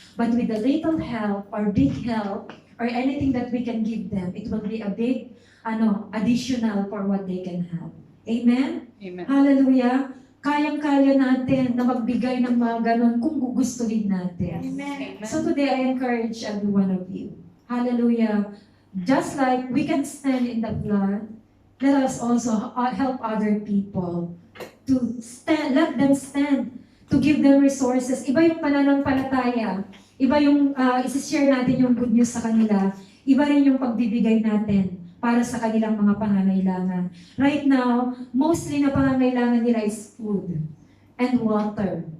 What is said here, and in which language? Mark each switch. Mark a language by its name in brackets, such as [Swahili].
[English] But with a little help or big help, or anything that we can give them, it will be a big, additional for what they can have. Amen? Amen. Hallelujah. [Filipino] Kayang-kaya natin na magbigay ng mga ganon kung gugustuhin natin. [English] Amen. So today, I encourage every one of you. Hallelujah. Just like we can stand in the blood, let us also help other people to stand, let them stand, to give them resources. [Filipino] Iba yung pananampalataya. Iba yung isi-share natin yung good news sa kanila. Iba rin yung pagbibigay natin para sa kanilang mga pangangailangan. [English] Right now, mostly [Filipino] na pangangailangan nila [English] is food and water.